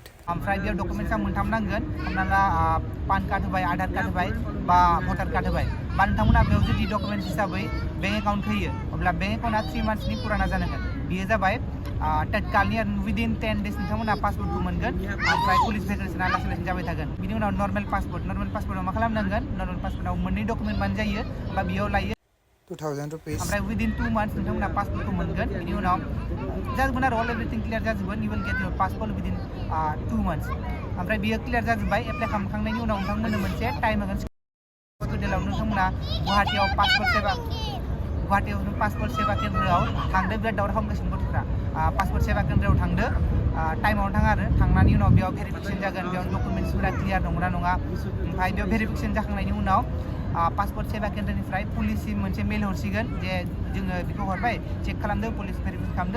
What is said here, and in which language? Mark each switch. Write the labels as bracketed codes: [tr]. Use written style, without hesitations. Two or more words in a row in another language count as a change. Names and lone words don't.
[brx] ओमफ्राय बेयाव डकुमेन्ट्सआ मोनथाम नांगोन हमना ला पान कार्ड होबाय आधार कार्ड होबाय बा भटार कार्ड होबाय बा नोंथांमोना बेयाव जुदि डकुमेन्ट्स हिसाबै [en] bank account [brx] होयो अब्ला [en] bank accountआ [brx] 3 monthsनि पुराना जानांगोन बेयो जाबाय तत्कालनि [en] within 10 days [brx] नोंथांमोना पासपोर्टखौ मोनगोन ओमफ्राय [en] police verification [brx] लासै लासै जाबाय थागोन बिनि उनाव [en] normal passportआव [brx] मा खालामनांगोन [en] normal passportआव [brx] मोननै डकुमेन्ट बानो जायो बा बेयाव लायो [en] 2,000 rupees [brx] ओमफ्राय [en] within 2 months [brx] नोंथांमोना पासपोर्टखौ मोनगोन बिनि उनाव जाजोबगोन आरो [en] all everything clear [brx] जाजोबगोन [en] you will get your passport within 2 months [brx] ओमफ्राय बियो क्लियार जाजोब्बाय एप्लाइ खालामखांनायनि उनाव नोंथांमोननो मोनसे टाइम होगोन हस्पिटालाव नोंथांमोना गुवाहाटीयाव पासपोर्ट सेवा केन्द्रआव थांदो बिराद दावराव खालामगासिनो गथ'फ्रा पासपोर्ट सेवा केन्द्रआव थांदो टाइमावनो थाङा आरो थांनायनि उनाव बेयाव भेरिफिकेसन जागोन बेयाव डकुमेन्ट्सफोरा क्लियार नंगौना नङा ओमफ्राय बेयाव भेरिफिकेसन जाखांनायनि उनाव पासपोर्ट सेवा केन्द्रनिफ्राय पुलिससिम मोनसे मेल हरसिगोन जे जोङो बेखौ हरबाय चेक खालामदो [en] police verification [brx] खालामदो